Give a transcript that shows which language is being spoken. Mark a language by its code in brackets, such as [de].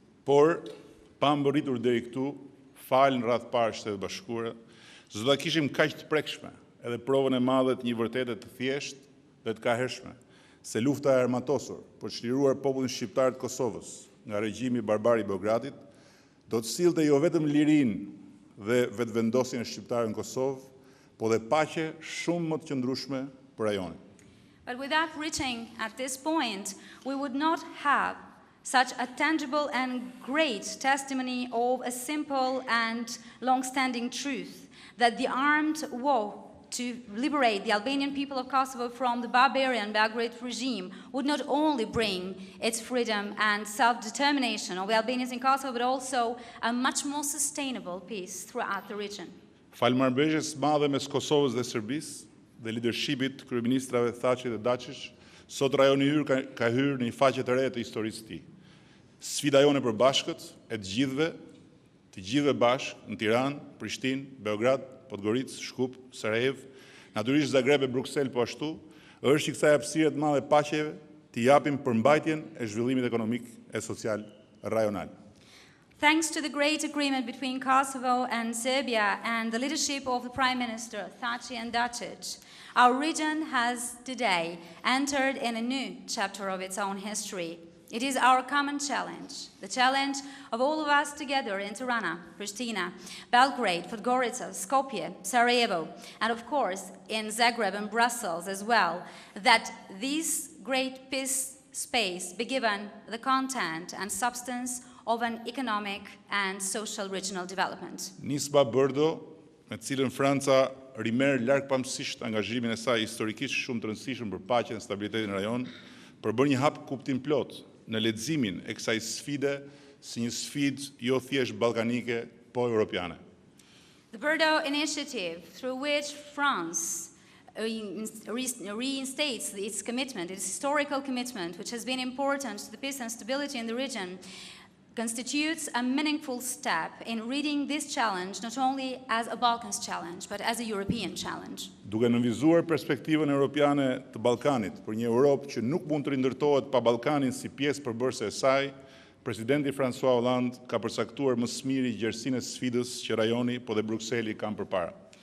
[sq] Por, pa mbërritur deri këtu, falë në radhë parë Shtetet Bashkuara, s'do ta kishim kaq të prekshme edhe provën e madhe të një vërtete të thjeshtë dhe të kahershme, se lufta e armatosur për të çliruar popullin shqiptar të Kosovës nga regjimi barbar i Beogradit do të sillte jo vetëm lirinë dhe vetëvendosjen e shqiptarëve në Kosovë, po dhe paqe shumë më të qëndrueshme për rajonin. [en] But without reaching at this point, we would not have such a tangible and great testimony of a simple and long-standing truth that the armed war to liberate the Albanian people of Kosovo from the barbarian Belgrade regime would not only bring its freedom and self-determination of the Albanians in Kosovo, but also a much more sustainable peace throughout the region. [sq] Falë marrëveshjes madhe mes Kosovës dhe Serbisë dhe lidershipit të kryeministrave Thaçi dhe Dačić, sot rajoni ynë ka hyrë në një faqe të re të historisë së tij. Sfida jone e përbashkët e të gjithëve bashkë në Tiranë, Prishtinë, Beograd, Podgoricë, Shkup, Sarajevo, natyrisht Zagreb e Bruksel po ashtu, është që kësaj hapësire të madhe paqeve t'i japim përmbajtjen e zhvillimit ekonomik e social rajonal. [en] Thanks to the great agreement between Kosovo and Serbia and the leadership of the Prime Minister Thaçi and Dačić, our region has today entered in a new chapter of its own history. It is our common challenge, the challenge of all of us together in Tirana, Pristina, Belgrade, Podgorica, Skopje, Sarajevo, and of course in Zagreb and Brussels as well, that this great peace space be given the content and substance of an economic and social regional development. [sq] Nisba Bërdo, me cilën Franca rimerë largpamësisht angazhimin e saj historikisht shumë të rëndësishëm për paqen dhe stabilitetin në rajon, përbën një hap kuptim plot në leximin e kësaj sfide si një sfidë jo thjesht ballkanike, po europiane. [en] The Bordeaux Initiative, through which France reinstates its commitment, its historical commitment, which has been important to the peace and stability in the region, constitutes a meaningful step in reading this challenge not only as a Balkans challenge, but as a European challenge. [sq] Duke nënvizuar perspektivën europiane të Ballkanit për një Europë që nuk mund të rindërtohet pa Ballkanin si pjesë përbërëse e saj, presidenti François Hollande ka përcaktuar më së miri gjerësinë e sfidës që rajoni po dhe Brukseli kanë përpara.